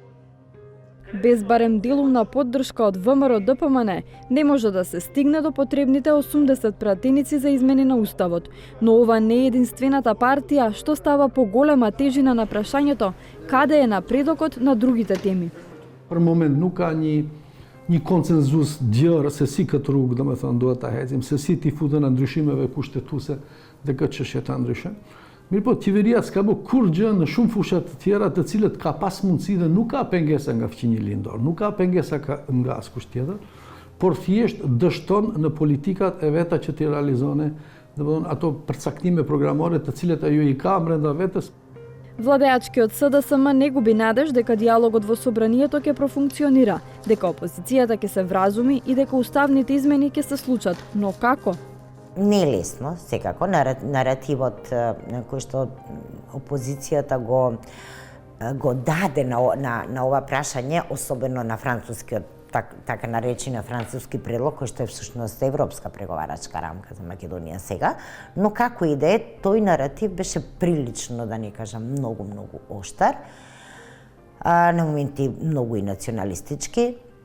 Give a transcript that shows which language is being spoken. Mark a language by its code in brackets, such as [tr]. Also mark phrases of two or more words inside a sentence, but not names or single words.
[mk] Без барем делумна поддршка од ВМРО ДПМН не може да се стигне до потребните 80 пратеници за измени на Уставот. Но ова не е единствената партија што става поголема тежина на прашањето каде е напредокот на другите теми. [sq] Për moment nuk ka një konsenzus djërë se si këtë rrugë do me thënë duhet ta hecim, se si t'i futën në ndryshimeve kushtetuese dhe këtë çështje ta ndryshojmë. Mirë po, qeveria s'ka bë kur gjë në shumë fushat të tjera të cilët ka pas mundësi dhe nuk ka pengesa nga fqinji lindor, nuk ka pengesa nga askush tjetër, por thjesht dështon në politikat e veta që t'i realizone, domethënë ato përcaktime programore të cilet ajo i ka brenda vetes. [mk] Владеачкиот СДСМ не губи надеж дека диалогот во собранието ќе профункционира, дека опозицијата ќе се вразуми и дека уставните измени ќе се случат. Но како? Не е лесно, секако. Наративот кој што опозицијата го даде на ова прашање, особено на францускиот, така наречен француски предлог, кој што е всушност европска преговарачка рамка за Македонија сега, но како и да е, тој наратив беше прилично, да не кажам, многу оштар, на моменти многу и националистички.